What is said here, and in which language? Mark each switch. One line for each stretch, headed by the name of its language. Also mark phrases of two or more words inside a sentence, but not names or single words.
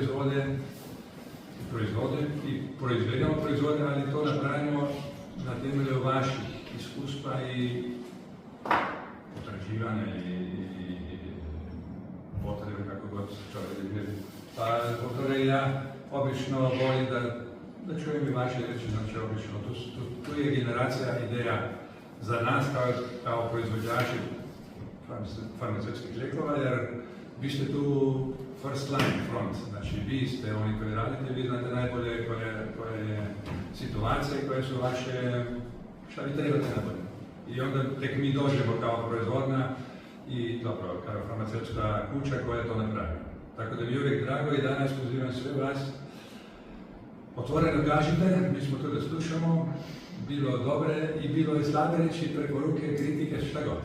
Bosnian: proizvode i proizvedemo proizvode, ali to napravimo na temelju vaših iskustva i potraživanja i potrebe, kako god se čovjek vidi. Pa zbog toga ja obično volim da čujem i vaše reči, znači obično. Tu je generacija ideja za nas kao proizvođači farmaceutskih lijekova, jer vi ste tu
English: first line front,
Bosnian: znači vi ste oni koji radite, vi znate najbolje koja je situacija i koje su vaše, šta vi trebate najbolje. I onda tek mi dođemo kao proizvodna i dobro, kao farmaceutska kuća koja to napravi. Tako da mi je uvijek drago i danas pozivam sve vas. Otvoreno kažite, mi smo tu da slušamo, bilo dobre i bilo je slabe reći, preporuke, kritike, šta god.